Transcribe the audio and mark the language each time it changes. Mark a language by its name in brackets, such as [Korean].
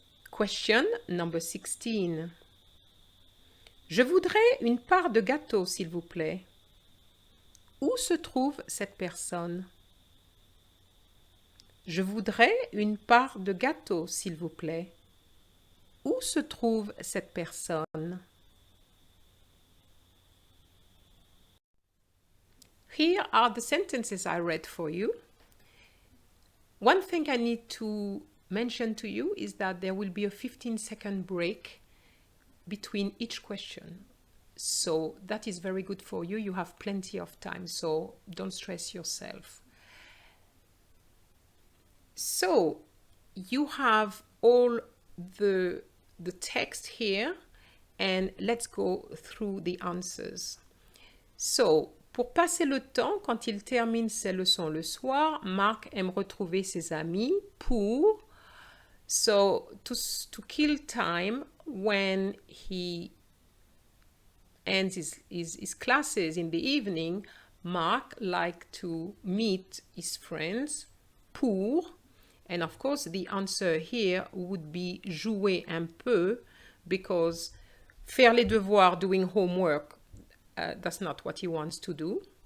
[English] Question number 16. [French] Je voudrais une part de gâteau, s'il vous plaît. Où se trouve cette personne? Je voudrais une part de gâteau, s'il vous plaît. Où se trouve cette personne? [English] Here are the sentences I read for you. One thing I need to mention to you is that there will be a 15-second break between each question. So that is very good for you. You have plenty of time, so don't stress yourself. So you have all the text here, and let's go through the answers. [French] So, pour passer le temps, quand il termine ses leçons le soir, Marc aime retrouver ses amis pour... [English] So, to kill time when he ends his classes in the evening, Marc likes to meet his friends pour... And of course, the answer here would be [French] jouer un peu, [English] because [French] faire les devoirs, [English] doing homework, that's not what he wants to do.